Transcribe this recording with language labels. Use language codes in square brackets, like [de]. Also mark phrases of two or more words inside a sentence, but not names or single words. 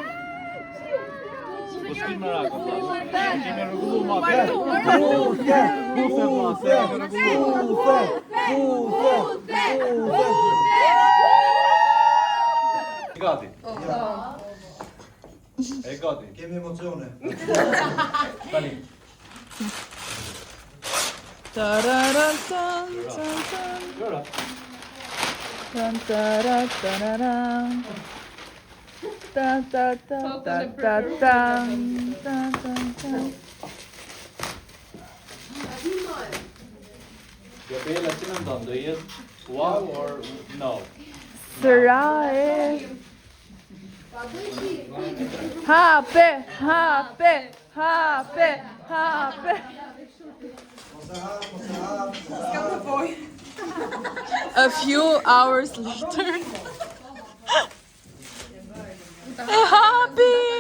[sq] Po shkim me rakë. Kemi rregullu ma Gati. E gati. Kemi emocione. Tani. Tararan tan tan tan. Gjëra. Tan tararan tararan. Tan ta ta ta ta tan tan tan tan. Gabriela, si mendon, do jetë [en] wow or no? [sq] Sëra e hape, hape, hape, hape. [en] A few hours later. Happy!